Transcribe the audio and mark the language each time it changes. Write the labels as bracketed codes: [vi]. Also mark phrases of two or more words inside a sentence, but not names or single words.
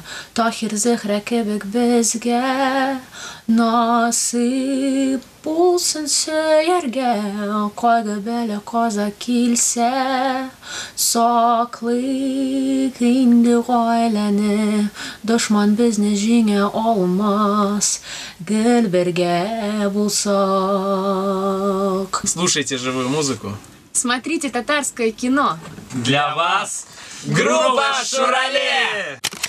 [tt] Таһир Зөһрә кебек безгә насыйп булсын сөяргә. Кайгы бәла каза килсә, саклыйк инде гаиләне. Дошман безне җиңә алмас, гел бергә булсак. [ru] Слушайте живую музыку. Смотрите татарское кино. Для вас группа Шурале!